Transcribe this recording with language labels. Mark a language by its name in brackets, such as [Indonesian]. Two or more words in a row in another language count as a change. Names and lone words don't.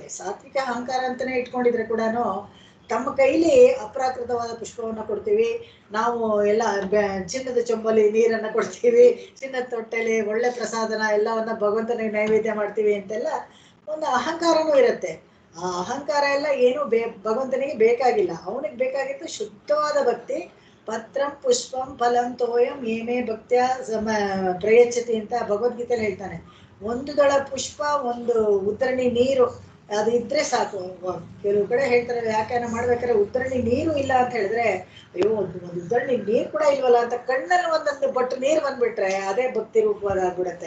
[Kannada] ಸಾತ್ವಿಕ ಅಹಂಕಾರ ಅಂತಾನೆ ಇಟ್ಕೊಂಡಿದ್ರೆ ಕೂಡ ತಮ್ಮ ಕೈಲಿ ಅಪ್ರಾಕೃತವಾದ ಪುಷ್ಪವನ್ನ ಕೊಡ್ತೀವಿ ನಾವು, ಎಲ್ಲ ಚಿನ್ನದ ಚೊಂಬಲಿ ನೀರನ್ನ ಕೊಡ್ತೀವಿ, ಚಿನ್ನದ ತೊಟ್ಟೆಲಿ ಒಳ್ಳೆ ಪ್ರಸಾದನ ಎಲ್ಲವನ್ನ ಭಗವಂತನಿಗೆ ನೈವೇದ್ಯ ಮಾಡ್ತೀವಿ ಅಂತೆಲ್ಲ ಒಂದು ಅಹಂಕಾರನೂ ಇರುತ್ತೆ. ಆ ಅಹಂಕಾರ ಎಲ್ಲ ಏನು ಭಗವಂತನಿಗೆ ಬೇಕಾಗಿಲ್ಲ. ಅವನಿಗೆ ಬೇಕಾಗಿತ್ತು ಶುದ್ಧವಾದ ಭಕ್ತಿ. [Sanskrit] ಪತ್ರಂ ಪುಷ್ಪಂ ಫಲಂ ತೋಯಂ ಏಮೇ ಭಕ್ತ್ಯ ಪ್ರಯಚ್ಛತಿ [Kannada] ಅಂತ ಭಗವದ್ಗೀತೆಯಲ್ಲಿ ಹೇಳ್ತಾನೆ. ಒಂದು ದಳ ಪುಷ್ಪ, ಒಂದು ಉದ್ರಣಿ ನೀರು, ಅದು ಇದ್ರೆ ಸಾಕು. ಕೆಲವು ಕಡೆ ಹೇಳ್ತಾರೆ ವ್ಯಾಖ್ಯಾನ ಮಾಡ್ಬೇಕಾದ್ರೆ ಉದ್ರಣಿ ನೀರು ಇಲ್ಲ ಅಂತ ಹೇಳಿದ್ರೆ, ಅಯ್ಯೋ ಒಂದು ಉದ್ರಣಿ ನೀರು ಕೂಡ ಇಲ್ವಲ್ಲ ಅಂತ ಕಣ್ಣಲ್ಲಿ ಒಂದೊಂದು ಬಟ್ಟು ನೀರು ಬಂದ್ಬಿಟ್ರೆ ಅದೇ ಭಕ್ತಿ ರೂಪವಾಗ್ಬಿಡತ್ತೆ.